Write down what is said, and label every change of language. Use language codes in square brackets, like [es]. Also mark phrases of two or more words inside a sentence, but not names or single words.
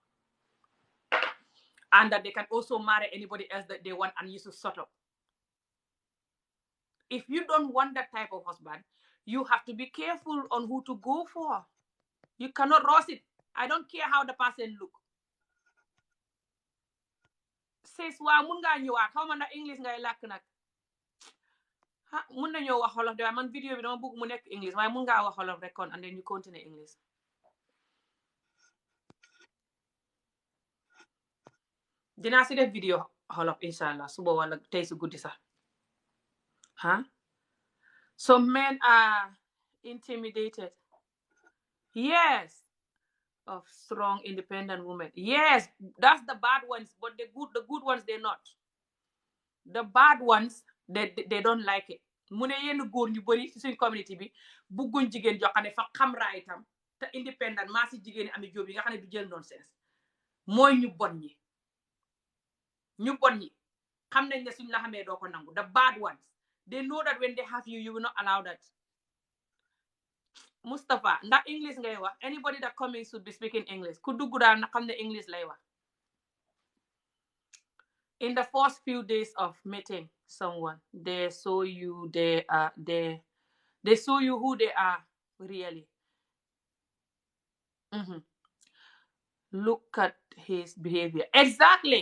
[en] And that they can also marry anybody else that they want, and you should shut up. If you don't want that type of husband, you have to be careful on who to go for. You cannot rush it. I don't care how the person look. [wo] Says waa mun ngaa ñëwaat xaw ma ndax English ngay làkk nag. Mun nañoo wax xolof de waaye man vidéo bi dama bëgg mu nekk English waaye mun ngaa wax xolof rek kon [en] and then you continue English. [wo] Dinaa si def vidéo xolof inshallah suba wala tey si guddi sax. [en] So men are intimidated. Yes. Of strong independent women. Yes, that's the bad ones, but the good ones, they're not. The bad ones, they don't like it. [wo] Mu ne yenn góor ñu bari ci suñ community bi bugguñ jigéen joo xam ne fa xam raayitam te independent maa si jigéen ñi ami jóob yi nga xam ne du jël nonsense mooy ñu bon ñi xam nañ ne suñ la xamee doo ko nangu. [en] The bad ones, they know that when they have you, you will not allow that. [wo] Mustafa ndax English ngay wax? [en] Anybody that coming should be speaking English. [wo] Ku dugg daal na xam ne English lay wax. [en] In the first few days of meeting someone, they show you they show you who they are really. Look at his behavior. Exactly.